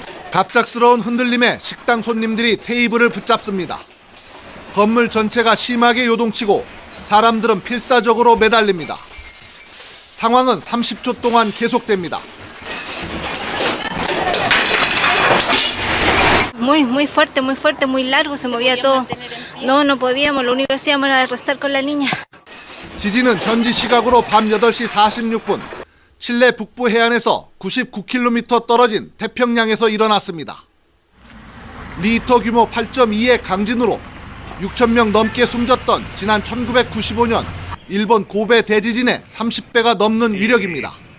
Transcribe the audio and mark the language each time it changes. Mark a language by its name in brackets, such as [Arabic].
[Korean] 갑작스러운 흔들림에 식당 손님들이 테이블을 붙잡습니다. 건물 전체가 심하게 요동치고 사람들은 필사적으로 매달립니다. 상황은 30초 동안 계속됩니다. [Spanish] muy fuerte, muy largo, se movía todo. No podíamos, lo único que hacíamos era rezar con la niña. [Korean] 지진은 현지 시각으로 밤 8시 46분 칠레 북부 해안에서 99km 떨어진 태평양에서 일어났습니다. 리히터 규모 8.2의 강진으로 6,000명 넘게 숨졌던 지난 1995년 일본 고베 대지진의 30배가 넘는 위력입니다.